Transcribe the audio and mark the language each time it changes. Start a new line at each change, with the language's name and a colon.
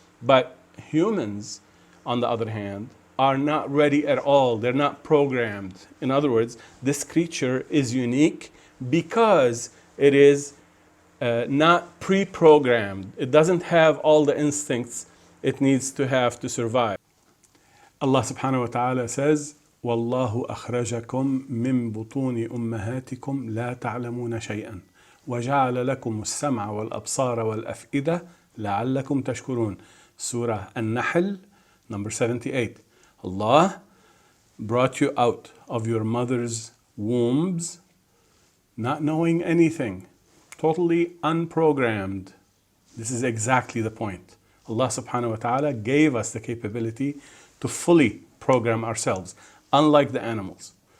English: But humans, on the other hand, are not ready at all. They're not programmed. In other words, this creature is unique because it is not pre-programmed. It doesn't have all the instincts it needs to have to survive. Allah subhanahu wa ta'ala says,
Arabic: وَاللَّهُ أَخْرَجَكُم مِّن بُطُونِ أُمَّهَاتِكُمْ لَا تَعْلَمُونَ شَيْئًا وَجَعَلَ لَكُمُ السَّمْعَ وَالْأَبْصَارَ وَالْأَفْئِدَةَ لَعَلَّكُمْ تَشْكُرُونَ.
English: Surah An-Nahl, number 78. Allah brought you out of your mother's wombs, not knowing anything, totally unprogrammed. This is exactly the point. Allah subhanahu wa ta'ala gave us the capability to fully program ourselves, unlike the animals.